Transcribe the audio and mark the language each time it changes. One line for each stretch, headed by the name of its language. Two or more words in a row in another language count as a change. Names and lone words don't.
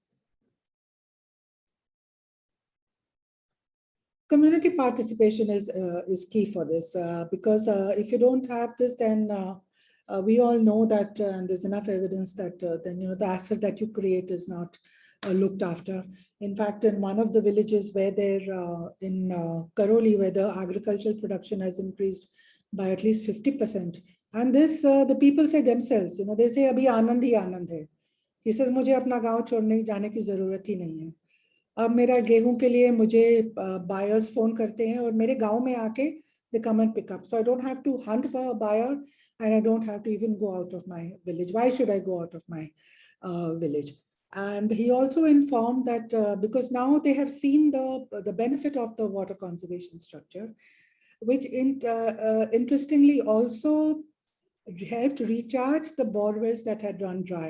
English: Community participation is key for this because if you don't have this, then we all know that there's enough evidence that then the asset that you create is not looked after. In fact, in one of the villages where they're in Karoli, where the agricultural production has increased by at least 50%, and this the people say themselves, they say
Hindi: अभी आनंद ही आनंद है.
English: He says
Hindi: मुझे अपना गांव छोड़ने जाने की जरूरत ही नहीं है. अब मेरा गेहूं के लिए मुझे buyers फोन करते हैं और मेरे गांव में आके
English: they come and pick up. So I don't have to hunt for a buyer and I don't have to even go out of my village. Why should I go out of my village? And he also informed that because now they have seen the benefit of the water conservation structure, which interestingly also helped recharge the borewells that had run dry.